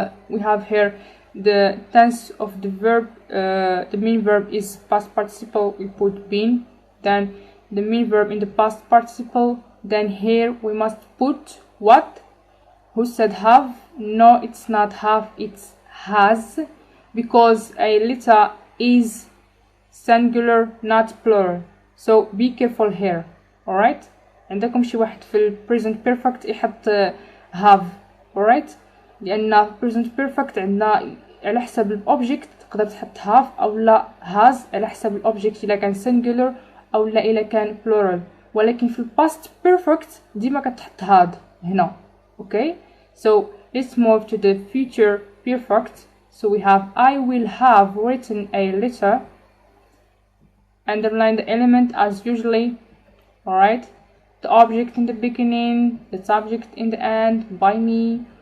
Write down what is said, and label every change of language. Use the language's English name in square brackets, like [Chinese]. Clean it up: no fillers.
[English] We have here the tense of the verb. The main verb is past participle, we put been, then the main verb in the past participle, then here we must put what? Who said have? No, it's not have, it's has, because a letter is singular, not plural. So be careful here. [Arabic] Alright, عندكم شي واحد في ال present perfect يحط have. alright, لأن present perfect عندنا على حسب الأوبجكت تقدر تحط have أو لا has على حسب الأوبجكت إلا كان singular أو لا إلا كان plural. ولكن في past perfect ديما كتحط had هنا. [English] okay, so let's move to the future perfect. So we have I will have written a letter. Underline the element as usually. Alright, the object in the beginning, the subject in the end, by me.